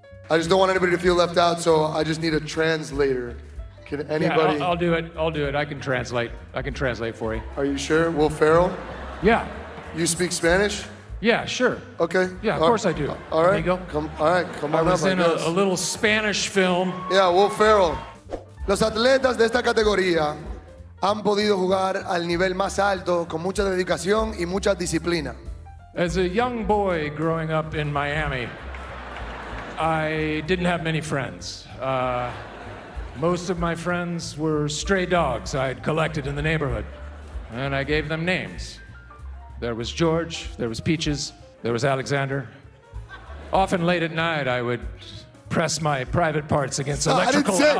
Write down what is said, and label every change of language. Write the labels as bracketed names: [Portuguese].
[English] I just don't want anybody to feel left out, so I just need a translator. Can anybody? Yeah, I'll do it. I can translate. For you. Are you sure? Will Ferrell? Yeah. You speak Spanish? Yeah, sure. Okay. Yeah, of course I do. All right. [Spanish] Amigo. [English] Come I on was up. in a little Spanish film. Yeah, Will Ferrell. [Spanish] Los atletas de esta categoría han podido jugar al nivel más alto con mucha dedicación y mucha disciplina. [English] As a young boy growing up in Miami, I didn't have many friends. Most of my friends were stray dogs I'd collected in the neighborhood, and I gave them names. There was George, there was Peaches, there was Alexander. Often late at night, I would press my private parts against electrical.